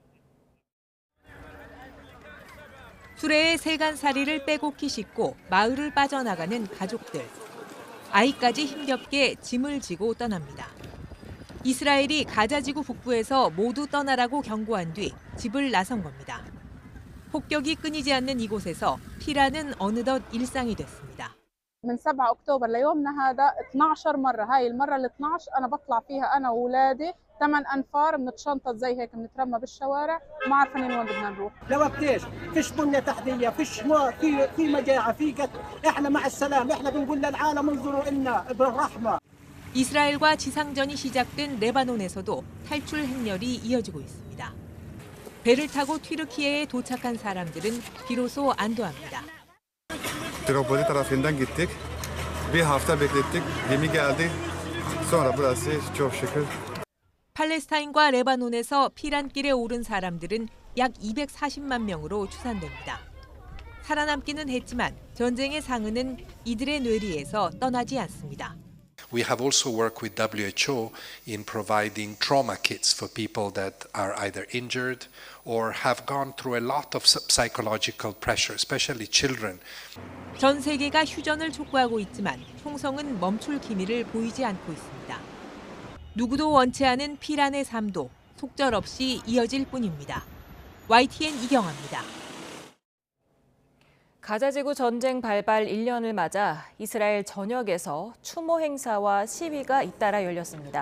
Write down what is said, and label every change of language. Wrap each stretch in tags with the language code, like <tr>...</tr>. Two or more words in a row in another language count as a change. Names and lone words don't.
<ko>수레에 세간살이를 빼곡히 싣고 마을을 빠져나가는 가족들. 아이까지 힘겹게 짐을 지고 떠납니다. 이스라엘이 가자지구 북부에서 모두 떠나라고 경고한 뒤 집을 나선 겁니다. 폭격이 끊이지 않는 이곳에서 피라는 어느덧 일상이 됐습니다.</ko> <ar>من 7 أكتوبر ليومنا هذا 12 مرة، هاي المرة ال 12 أنا بطلع فيها أنا وأولادي 8 أنفار بنتشنطط زي هيك بنترمى بالشوارع وما عارفين وين بدنا نروح. لوقت ايش؟ فيش بنية تحتية، فيش ماء، في مجاعة، في قتل، احنا مع السلام، احنا بنقول للعالم انظروا إلنا بالرحمة.</ar> <ko>이스라엘과 지상전이 시작된 레바논에서도 탈출 행렬이 이어지고 있습니다. 배를 타고 튀르키예에 도착한 사람들은 비로소 안도합니다.</ko> <tr>Tripoli tarafından gittik. Bir hafta beklettik. Gemi geldi. Sonra burası çok şükür.</tr> <ko>팔레스타인과 레바논에서 피란길에 오른 사람들은 약 240만 명으로 추산됩니다. 살아남기는 했지만 전쟁의 상흔은 이들의 뇌리에서 떠나지 않습니다.</ko> <en>We have also worked with WHO in providing trauma kits for people that are either injured or have gone through a lot of psychological pressure, especially children.</en> <ko>전 세계가 휴전을 촉구하고 있지만 총성은 멈출 기미를 보이지 않고 있습니다. 누구도 원치 않은 피란의 삶도 속절없이 이어질 뿐입니다. YTN 이경아입니다. 가자지구 전쟁 발발 1년을 맞아 이스라엘 전역에서 추모 행사와 시위가 잇따라 열렸습니다.</ko>